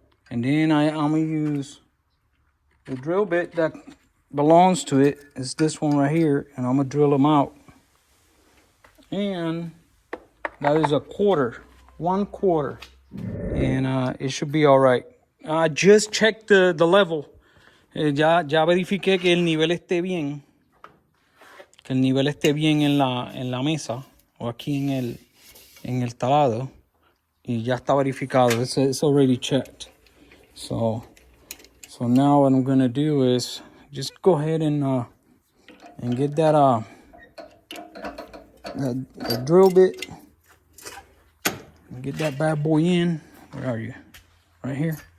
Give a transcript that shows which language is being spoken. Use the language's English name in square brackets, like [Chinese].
[English] And then I'm gonna use the drill bit that belongs to it. It's this one right here, and I'm gonna drill them out. And that is 1/4, and it should be all right. I just checked the level. [Spanish] Ya verifiqué que el nivel esté bien. Que el nivel esté bien en la mesa o aquí en el talado. Y ya está verificado. [English] It's already checked. So now what I'm gonna do is just go ahead and get that the drill bit and get that bad boy in. Where are you? Right here.